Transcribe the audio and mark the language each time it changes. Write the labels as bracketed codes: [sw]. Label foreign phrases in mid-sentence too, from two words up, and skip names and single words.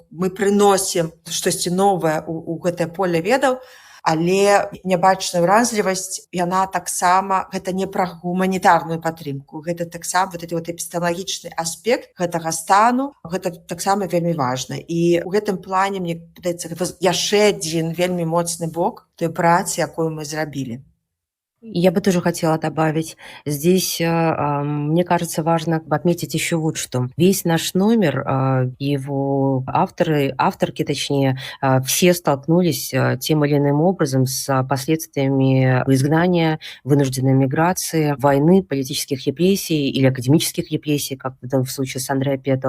[be] Мы прыносім штосьці новае ў гэтае поле ведаў, але нябачная ўразлівасць, яна таксама, гэта не пра гуманітарную падтрымку, гэта таксама эпістэмалагічны аспект гэтага стану, гэта таксама вельмі важна. І ў гэтым плане, мне падаецца, гэта яшчэ адзін вельмі моцны бок той працы, якую мы зрабілі. [ru] Я бы тоже хотела добавить. Здесь, мне кажется, важно отметить еще вот что. Весь наш номер, его авторки, точнее, все столкнулись тем или иным образом с последствиями изгнания, вынужденной миграции, войны, политических репрессий или академических репрессий, как в случае с Андреа Пето.